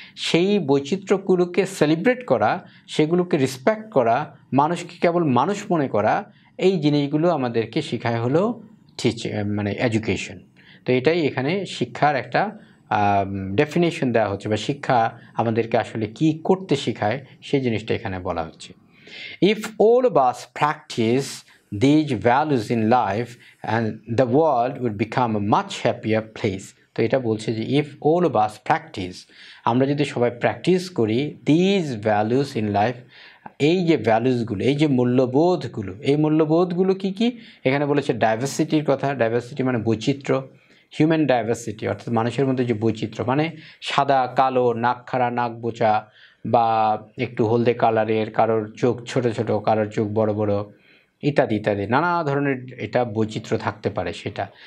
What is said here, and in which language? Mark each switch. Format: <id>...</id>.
<bn>সেই বৈচিত্র্যগুলোকে সেলিব্রেট করা, সেগুলোকে রেসপেক্ট করা, মানুষকে কেবল মানুষ মনে করা, এই জিনিসগুলো আমাদেরকে শেখায় হলো মানে এডুকেশন। তো এটাই এখানে শিক্ষার একটা ডেফিনেশন দেওয়া হচ্ছে, বা শিক্ষা আমাদেরকে আসলে কি করতে শেখায় সেই জিনিসটা এখানে বলা হচ্ছে।</bn> <en>If all of us practice these values in life, and the world would become a much happier place.</en> <bn>তো এটা বলছে যে</bn> <en>if all of us practice,</en> <bn>আমরা যদি সবাই প্র্যাকটিস করি</bn> <en>these values in life,</en> <bn>এই যে ভ্যালুসগুলো, এই যে মূল্যবোধগুলো, এই মূল্যবোধগুলো কি কি, এখানে বলেছে ডাইভার্সিটির কথা। ডাইভার্সিটি মানে বৈচিত্র্য, হিউম্যান ডাইভার্সিটি অর্থাৎ মানুষের মধ্যে যে বৈচিত্র্য, মানে সাদা কালো, নাক খাড়া নাক বোচা, বা একটু হলদে কালারের, কারোর চোখ ছোট ছোট, কারোর চোখ বড় বড়, ইত্যাদি ইত্যাদি নানা ধরনের এটা বৈচিত্র্য থাকতে পারে সেটা।</bn>